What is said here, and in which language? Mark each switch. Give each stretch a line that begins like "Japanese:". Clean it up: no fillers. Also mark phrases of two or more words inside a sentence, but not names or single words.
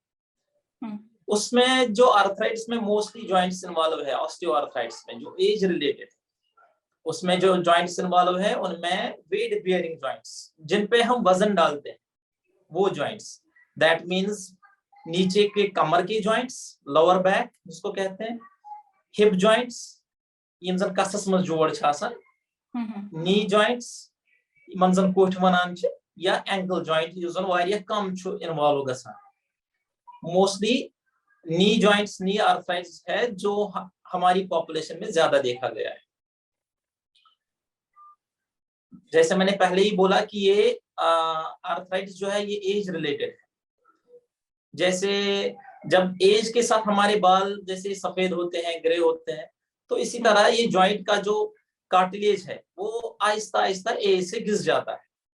Hindi: उसमें जो आर्थराइटिस में मोस्टली जॉइंट्स इन्वॉल्व है, ऑस्टियोआर्थराइटिस में जो एज रिलेटेड, उसमें जो जॉइंट्स इन्वॉल्व है उनमें
English: weight bearing joints,
Hindi: जिन पे हम वजन डालते हैं, वो जॉइंट्स।
English: that means
Hindi: नीचे के कमर के जॉइंट्स,
English: lower back
Hindi: जिसको कहते हैं,
English: hip joints
Kashmiri: यमजन कसस में जोड़ छ आसान,
English: knee joints
Kashmiri: यमजन कोठ वनान छ,
Hindi: या
English: ankle joint
Kashmiri: युजन वारिया कम छु इन्वॉल्व गसान।
Hindi: मोस्टली
English: knee joints, knee arthritis
Hindi: है जो हमारी पॉपुलेशन में ज्यादा देखा गया है। जैसे मैंने पहले ही बोला कि ये आर्थराइटिस जो है ये
English: age related
Hindi: है। जैसे जब एज के साथ हमारे बाल जैसे सफेद होते हैं, ग्रे होते हैं, तो इसी तरह ये जॉइंट का जो कार्टिलेज है वो आहिस्ता आहिस्ता एज से घिस जाता है।